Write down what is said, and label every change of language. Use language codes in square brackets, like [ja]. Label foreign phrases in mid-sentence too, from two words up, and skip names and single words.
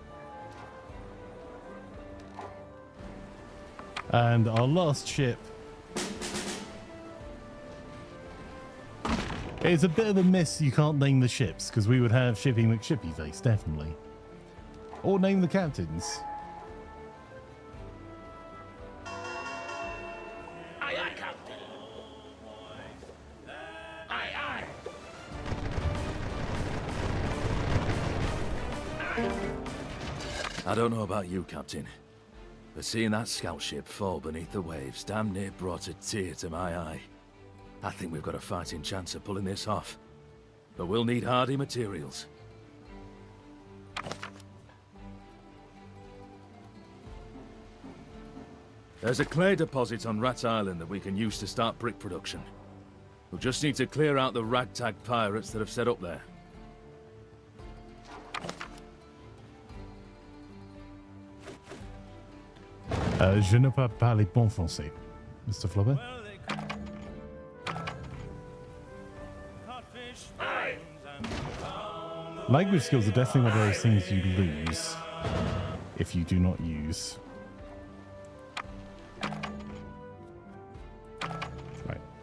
[en] And our last ship is a bit of a miss. You can't name the ships, because we would have Shipping McShippy face, definitely. Or name the captains. Aye, aye, Captain. Aye, aye. I don't know about you, Captain, but seeing that scout ship fall beneath the waves damn near brought a tear to my eye. I think we've got a fighting chance of pulling this off, but we'll need hardy materials. There's a clay deposit on Rat Island that we can use to start brick production. We'll just need to clear out the ragtag pirates that have set up there. [fr] Je ne peux pas parler bon français, Mr. Flaubert. [en] Language skills are definitely one of those things you lose if you do not use. Right.